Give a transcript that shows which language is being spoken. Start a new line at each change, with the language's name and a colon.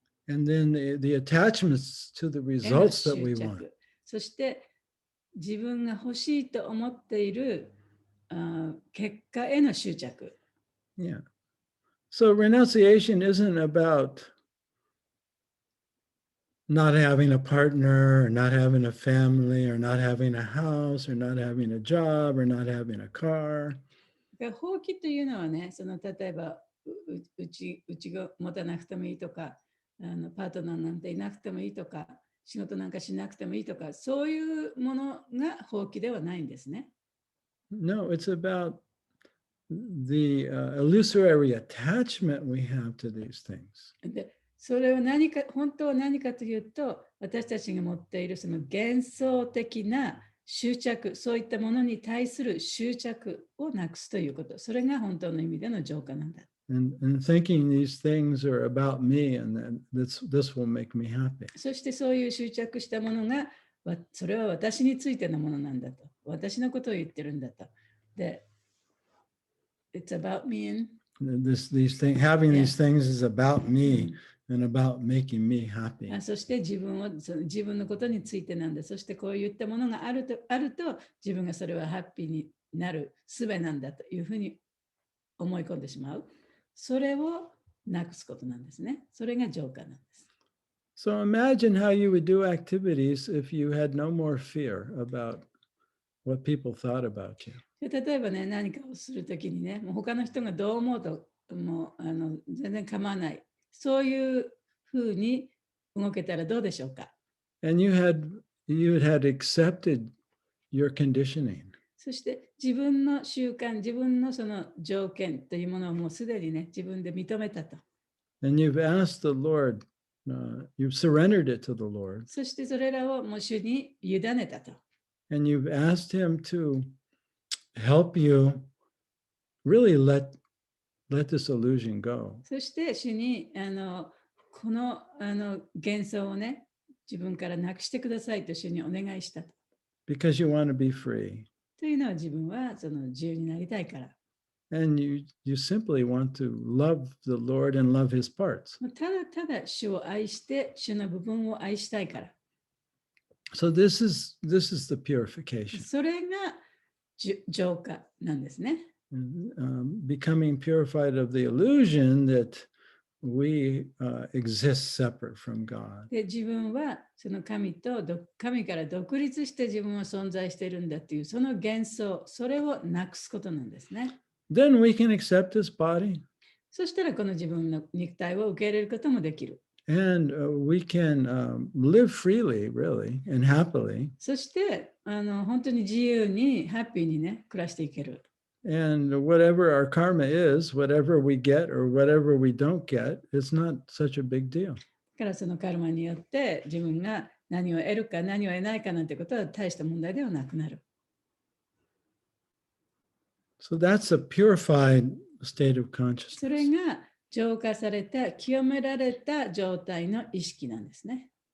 English: And then the attachments to the results that we want.
Japanese: そして自分が欲しいと思っている結果への執着。
English: Yeah. So renunciation isn't about not having a partner, or not having a family, or not having a house, or not having a job, or not having a car.
Japanese: 放棄というのはね、その例えばうちが持たなくてもいいとか、パートナーなんていなくてもいいとか、仕事なんかしなくてもいいとか、そういうものが放棄ではないんですね。
English: No, it's about the illusory attachment we have to these things.
Japanese: で、それは本当は何かというと、私たちが持っているその幻想的な執着、そういったものに対する執着をなくすということ。それが本当の意味での浄化なんだ。
English: And thinking these things are about me and then this will make me happy.
Japanese: そしてそういう執着したものが、それは私についてのものなんだと。私のことを言ってるんだと。
English: で、It's about me and having these things is about me and about making me happy.
Japanese: そして自分のことについてなんだ。そしてこういったものがあると自分がそれはハッピーになる術なんだというふうに思い込んでしまう。それをなくすことなんですね。それが浄化なんです。
English: So imagine how you would do activities if you had no more fear about what people thought about you.
Japanese: 例えばね、何かをするときにね、もう他の人がどう思うともう全然構わない。そういうふうに動けたらどうでしょうか。
English: And you had accepted your conditioning.
Japanese: そして自分の習慣、自分のその条件というものをもうすでにね、自分で認めたと。
English: And you've asked the Lord, you've surrendered it to the Lord.
Japanese: そしてそれらをもう主に委ねたと。
English: And you've asked Him to help you really let this illusion go.
Japanese: そして主にこの幻想をね、自分からなくしてくださいと主にお願いしたと。
English: Because you want to be free.
Japanese: というのは自分はその自由になりたいから。
English: And you simply want to love the Lord and love His parts.
Japanese: ただただ主を愛して、主の部分を愛したいから。
English: So this is the purification.
Japanese: それが浄化なんですね。
English: Becoming purified of the illusion that we exist separate from God.
Japanese: で、自分はその神から独立して自分は存在しているんだというその幻想、それをなくすことなんですね。
English: Then we can accept His body.
Japanese: そしたらこの自分の肉体を受け入れることもできる。
English: And we can live freely, really, and happily.
Japanese: そして本当に自由にハッピーにね暮らしていける。
English: And whatever our karma is, whatever we get or whatever we don't get, it's not such a big deal.
Japanese: だからそのカルマによって自分が何を得るか何を得ないかなんてことは大した問題ではなくなる。
English: So that's a purified state of
Japanese: それ
English: consciousness.
Japanese: が浄化された、清められた状態の意識なんですね。